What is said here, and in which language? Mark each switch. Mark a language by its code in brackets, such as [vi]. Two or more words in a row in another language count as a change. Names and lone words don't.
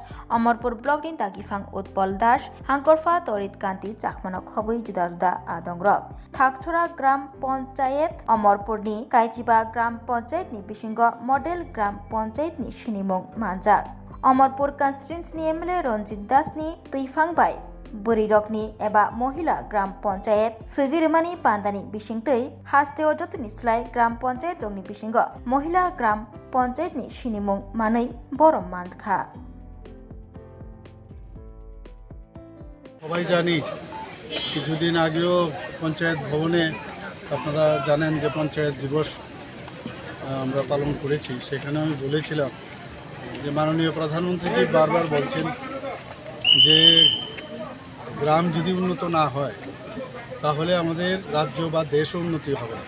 [trp] अमरपुर ब्लक नि दागिफां उत्पल दास हांकरफा तरित कान्ति चाखमानो खबै जुदा जुदा आदंग्र थाकछरा ग्राम पंचायत अमरपुर नि काइचिबा ग्राम पंचायत नि बिसिंग मॉडेल ग्राम पंचायत नि सिनिमुं मानजाक अमरपुर कन्स्टिट्युएन्सी नि एमएलए रंजित दास नि दैफांबाय बोरिरगनि एबा महिला ग्राम पंचायत फिगिरिमानि पान्दानि बिसिंतै हास्तेव जतनि स्लाय ग्राम पंचायत रंनि बिसिंग महिला ग्राम पंचायत नि सिनिमुं मानै बरम मानखा [bn] সবাই জানি কিছুদিন আগেও পঞ্চায়েত ভবনে আপনারা জানেন যে পঞ্চায়েত দিবস আমরা পালন করেছি। সেখানে আমি বলেছিলাম যে মাননীয় প্রধানমন্ত্রীজি বারবার বলছেন যে গ্রাম যদি উন্নত না হয় তাহলে আমাদের রাজ্য বা দেশও উন্নতি হবে না।